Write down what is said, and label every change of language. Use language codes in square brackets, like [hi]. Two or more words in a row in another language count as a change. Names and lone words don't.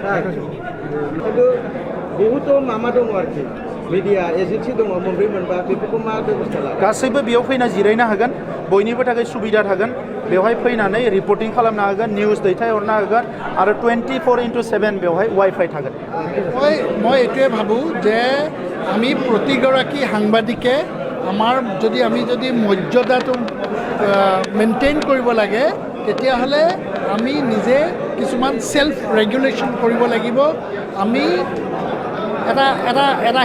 [brx] खिन्थु बहुत मामा दङ आरोखि मिडिया एजेन्सि दङ मोनब्रै मोनबा बेफोरखौ मा बेबस्था लागोन गासैबो बेयाव फैना जिरायनो हागोन बयनिबो थाखाय सुबिदा थागोन बेवहाय फैनानै रिपर्टिं खालामनो हागोन निउज दैथायहरनो हागोन आरो 24/7 बेवहाय वाइफाइ थागोन [as] মই এইটোৱে ভাবোঁ যে আমি প্ৰতিগৰাকী সাংবাদিকে আমি যদি মৰ্যাদাটো মেইনটেইন কৰিব লাগে তেতিয়াহ'লে আমি নিজে কিছুমান [en] self regulation [as] কৰিব লাগিব আমি এটা